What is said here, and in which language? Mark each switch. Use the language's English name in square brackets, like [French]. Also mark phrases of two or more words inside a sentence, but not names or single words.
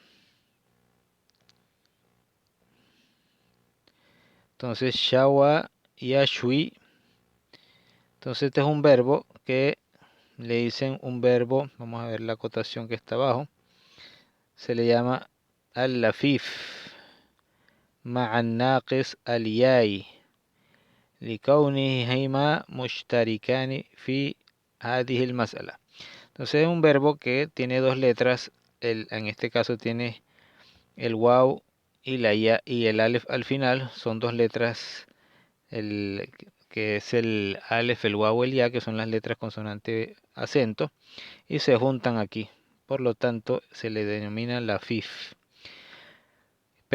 [Arabic] Entonces, شوى، يشوي. [Spanish] Entonces, este es un verbo que le dicen un verbo, vamos a ver la acotación que está abajo, se le llama al-lafif, [Arabic] معا ناقص اليائي, لكونهما مشتركان في هذه المسألة. [Spanish] Entonces es un verbo que tiene dos letras, en este caso tiene el waw y la ya y el alef al final, son dos letras, que es el alef, el waw, el ya, que son las letras consonante acento, y se juntan aquí, por lo tanto se le denomina lafif.